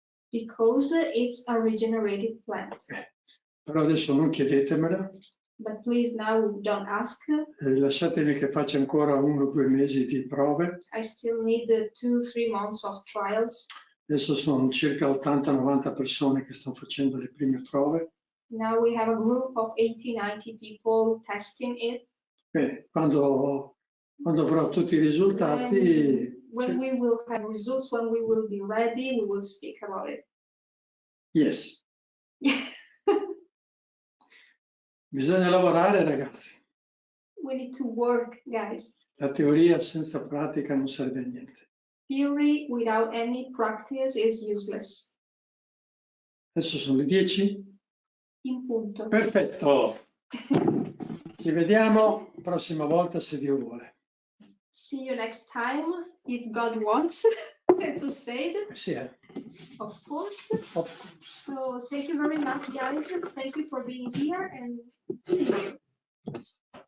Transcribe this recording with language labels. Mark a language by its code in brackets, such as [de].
[en] Because it's a regenerated plant. [it] Però adesso non chiedetemela. [en] But please now don't ask. [it] Lasciatemi che faccia ancora 1 o 2 mesi di prove. [en] I still need 2 or 3 months of trials. [it] Adesso sono circa 80-90 persone che stanno facendo le prime prove. [en] Now we have a group of 80-90 people testing it. [it] Bene, quando avrò tutti i risultati... [en] When we will have results, when we will be ready, we will speak about it. Yes. [it] Bisogna lavorare, ragazzi. [en] We need to work, guys. [it] La teoria senza pratica non serve a niente. [en] Theory without any practice is useless. [it] Adesso sono le 10. In punto. Perfetto. Ci vediamo prossima volta se Dio vuole. [en] See you next time, if God wants to say it. [it] Sì, [en] Of course. So thank you very much, guys. Thank you for being here and see you.